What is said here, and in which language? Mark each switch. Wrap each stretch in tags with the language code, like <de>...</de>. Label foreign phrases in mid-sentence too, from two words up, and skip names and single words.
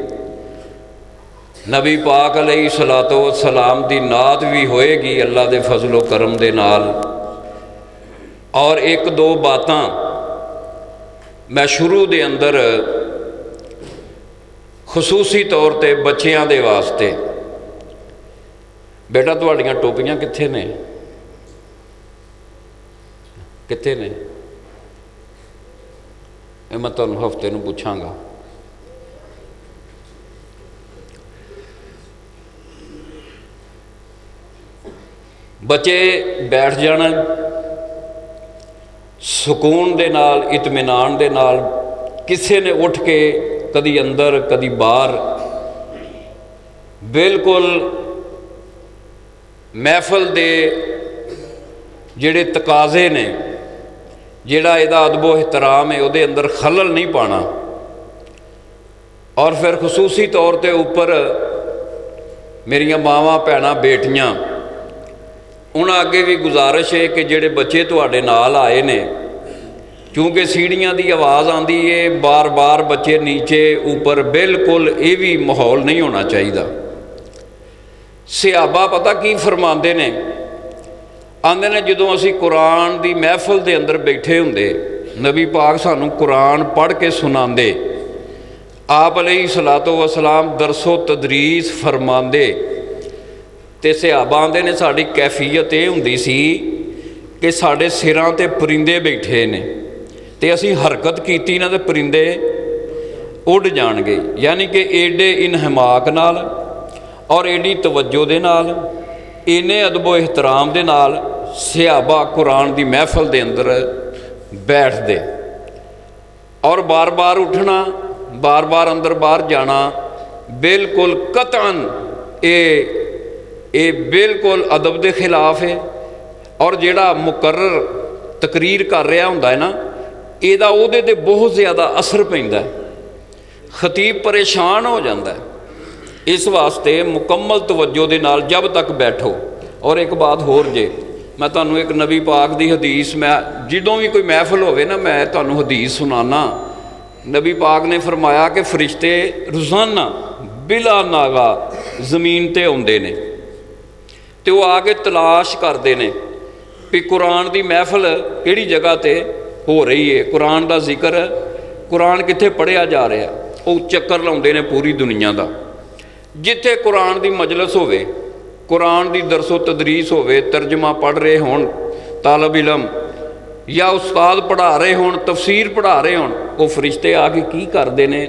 <pa>نبی پاک</pa> <ar>علیہ الصلوۃ والسلام</ar> <pa>دی نعت بھی ہوئے گی اللہ دے فضل و کرم دے نال، اور ایک دو باتاں میں شروع دے اندر خصوصی طور تے بچیاں دے واسطے، بیٹا تہاڈیاں ٹوپیاں کتھے نے؟ کتنے نے؟ میں تمہیں ہفتے نوں پوچھاں گا۔ بچے بیٹھ جانا سکون دے نال، اطمینان دے نال، کسے نے اٹھ کے کدی اندر کدی باہر، بالکل محفل دے جڑے تقاضے نے، جڑا یہ ادب و احترام ہے وہ دے اندر خلل نہیں پانا۔ اور پھر خصوصی طور تے اوپر میریاں ماواں بھیناں بیٹیاں انہاں اگے بھی گزارش ہے کہ جڑے بچے تواڈے نال آئے نے، کیونکہ سیڑھیاں دی آواز آندی ہے، بار بار بچے نیچے اوپر، بالکل یہ بھی ماحول نہیں ہونا چاہیے۔ صحابہ پتہ کی فرماندے نے؟ آندے نے جدوں اسی قرآن دی محفل دے اندر بیٹھے ہوندے، نبی پاک سانوں قرآن پڑھ کے سناندے، آپ</pa> <ar>علیہ الصلوۃ والسلام</ar> <pa>درس و تدریس فرماندے، تے صحابہ آندے نے ساڈی کیفیت یہ ہوندی سی کہ ساڈے سراں تے پرندے بیٹھے نے، تے اسی حرکت کیتی نہ تے پرندے اڑ جان گے، یعنی کہ ایڈے انہماک نال اور ایڈی توجہ دے نال، اینے ادب و احترام دے نال صحابہ قرآن دی محفل دے اندر بیٹھ دے، اور بار بار اٹھنا، بار بار اندر باہر جانا بالکل قطعاً اے بالکل ادب دے خلاف ہے۔ اور جیڑا مقرر تقریر کر رہا ہوندا ہے نا، ایدا اودے تے بہت زیادہ اثر پیندا ہے، خطیب پریشان ہو جاندا ہے۔ اس واسطے مکمل توجہ دے نال جب تک بیٹھو۔ اور ایک بات ہور جے، میں تانوں ایک نبی پاک دی حدیث، میں جدوں بھی کوئی محفل ہوئے نا میں تانوں حدیث سنانا۔ نبی پاک نے فرمایا کہ فرشتے روزانہ بلا ناغا زمین تے اوندے نے، تے وہ آ کے تلاش کردے نے کہ قرآن دی محفل کیڑی جگہ تے ہو رہی ہے، قرآن دا ذکر، قرآن کتھے پڑھیا جا رہا ہے۔ وہ چکر لاؤندے نے پوری دنیا دا، جتھے قرآن دی مجلس ہوئے، قرآن دی درس و تدریس ہوئے، ترجمہ پڑھ رہے ہون طالب علم، یا استاد پڑھا رہے ہون، تفسیر پڑھا رہے ہون، وہ فرشتے آ کے کی کردے نے؟</pa>